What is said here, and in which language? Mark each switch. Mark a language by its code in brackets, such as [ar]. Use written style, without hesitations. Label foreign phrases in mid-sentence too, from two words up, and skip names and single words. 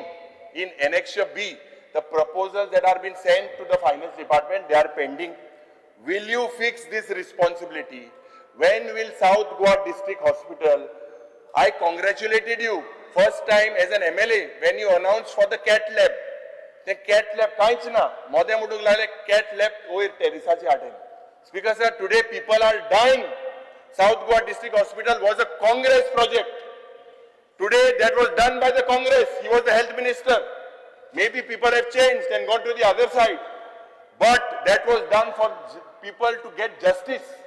[en] In Annexure B, the proposals that are being sent to the Finance Department, they are pending. Will you fix this responsibility? When will South Goa District Hospital? I congratulated you first time as an MLA when you announced for the CAT lab. The CAT lab [kok] काहीच ना. मोदे मुडुक लागले [en] CAT lab [kok] वयर टेरिसाचे हाटेन. [en] Speaker sir, today people are dying. South Goa District Hospital was a Congress project. Today that was done by the Congress. He was the health minister. Maybe people have changed and gone to the other side. But that was done for people to get justice.